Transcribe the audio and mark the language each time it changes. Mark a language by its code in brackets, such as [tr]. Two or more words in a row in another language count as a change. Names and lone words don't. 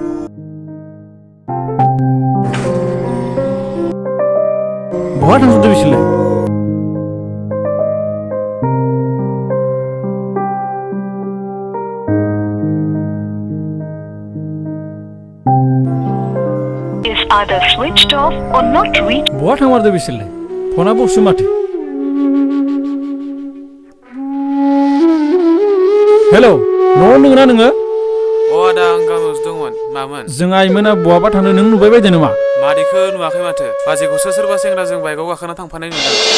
[brx] बहा थांजोबदो बिसोरलाय [en] is either switched off or not reached. [brx] बहा थांमारदो बिसोरलाय फना बक्सो माथो हेलौ न'आव दङना नोङो अ आदा आं गामियावसो दंमोन मामोन जों आइमोना बहाबा थांनो नों नुबाय बायदो नामा मादैखौ नुवाखै माथो बाजैखौसो सोरबा सेंग्राजों बाइकआव गाखोना थांफानाय नुदों